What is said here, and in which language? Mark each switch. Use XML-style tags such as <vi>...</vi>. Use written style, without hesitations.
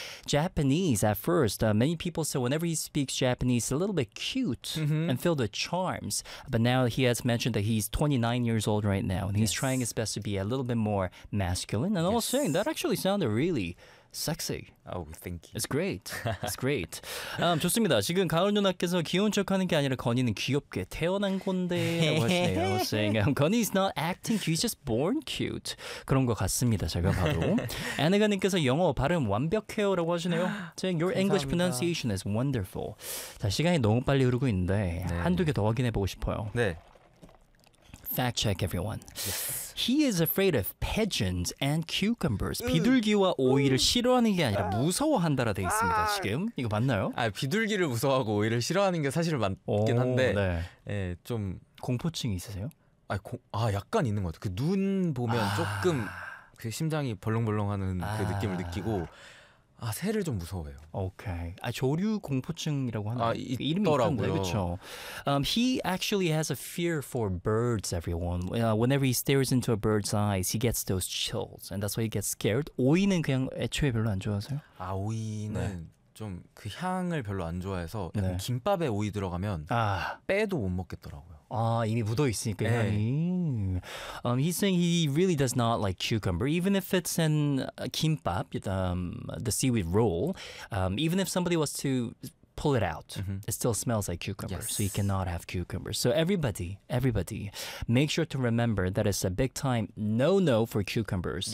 <en>Japanese, at first, many people say whenever he speaks Japanese, a little bit cute and filled with charms. But now he has mentioned that he's 29 years old right now, and he's trying his best to be a little bit more masculine. And I was saying, that actually sounded really sexy. Oh, thank you. It's great. It's great.</en> <ko>좋습니다. 지금 가을 누나께서 귀여운 척하는 게 아니라 건이는 귀엽게 태어난 건데 하시네요.</ko> <en>Saying, Connie's not acting. He's just born cute.</en> <ko>그런 것 같습니다. 제가 봐도. 애네가님께서 영어 발음 완벽해요라고 하시네요.</ko> <en>Saying, your English pronunciation is wonderful.</en> <ko>자, 시간이 너무 빨리 흐르고 있는데 네. 한두 개 더 확인해 보고 싶어요. 네.</ko> <en>Fact check, everyone. He is afraid of pigeons and cucumbers.</en> <ko>비둘기와 오이를 싫어하는 게 아니라 무서워한다라 돼 있습니다. 지금 이거 맞나요? 아 비둘기를 무서워하고 오이를 싫어하는 게 사실 맞긴 한데, 네. 예, 좀 공포증이 있으세요? 아 약간 있는 것 같아요. 그 눈 보면 조금 그 심장이 벌렁벌렁하는 그 느낌을 느끼고. 아 새를 좀 무서워해요.</ko> <en>오케이.</en> <ko>아 조류 공포증이라고 하나 이름이 있던데 그렇죠.</ko> <en>He actually has a fear for birds. Everyone, whenever he stares into a bird's eyes, he gets those chills, and that's why he gets scared.</en> <ko>오이는 그냥 애초에 별로 안 좋아하세요? 아 오이는 좀 그 향을 별로 안 좋아해서 약간 김밥에 오이 들어가면 빼도 못 먹겠더라고요. 아, 이미 묻어 있으니까 향이.</ko> <en>He's saying he really does not like cucumber, even if it's in kimbap, the seaweed roll. Even if somebody was to pull it out, it still smells like cucumber. Yes. So you cannot have cucumber. So everybody, make sure to remember that it's a big time no-no for cucumbers.</en>